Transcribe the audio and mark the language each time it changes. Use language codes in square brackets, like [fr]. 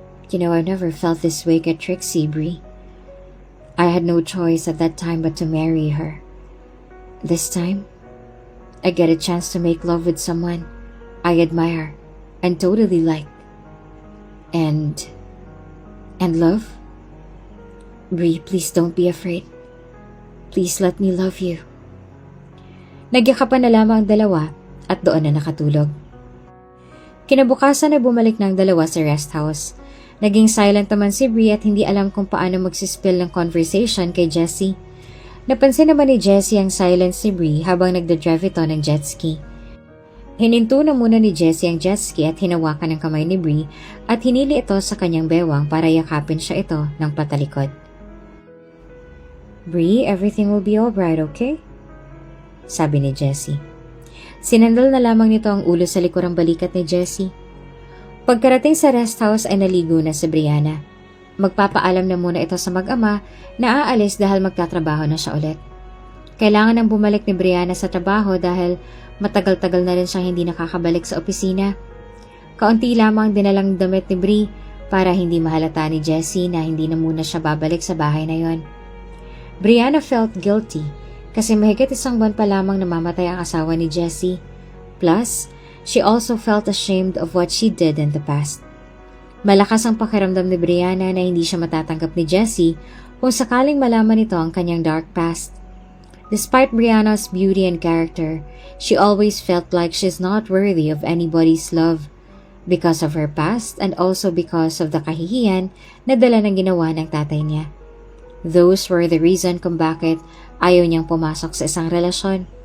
[en] You know, I've never felt this way at Trixie, Bree. I had no choice at that time but to marry her. This time, I get a chance to make love with someone I admire and totally like. And love? Bree, please don't be afraid. Please let me love you. [tl] Nagyakapan na lamang ang dalawa at doon na nakatulog. Kinabukasan na bumalik na ang dalawa sa rest house. Naging silent naman si Bree at hindi alam kung paano magsispill ng conversation kay Jessie. Napansin naman ni Jessie ang silence ni Bree habang nagdadrive ito ng jet ski. Hininto na muna ni Jessie ang jet ski at hinawakan ng kamay ni Bree at hinili ito sa kanyang bewang para yakapin siya ito ng patalikod. [en] Bree, everything will be alright, okay? [tl] Sabi ni Jessie. Sinandal na lamang nito ang ulo sa likurang balikat ni Jessie. Pagkarating sa rest house ay naligo na si Brianna. Magpapaalam na muna ito sa mag-ama na aalis dahil magtatrabaho na siya ulit. Kailangan nang bumalik ni Brianna sa trabaho dahil matagal-tagal na rin siyang hindi nakakabalik sa opisina. Kaunti lamang dinalang damit ni Bree para hindi mahalata ni Jessie na hindi na muna siya babalik sa bahay na yon. Brianna felt guilty kasi mahigit 1 buwan pa lamang namamatay ang asawa ni Jessie. [en] Plus, she also felt ashamed of what she did in the past. [tl] Malakas ang pakiramdam ni Brianna na hindi siya matatanggap ni Jessie kung sakaling malaman nito ang kanyang dark past. [en] Despite Brianna's beauty and character, she always felt like she's not worthy of anybody's love because of her past and also because of the kahihiyan na dala ng ginawa ng tatay niya. [tl] Those were the reason kung bakit ayaw niyang pumasok sa isang relasyon.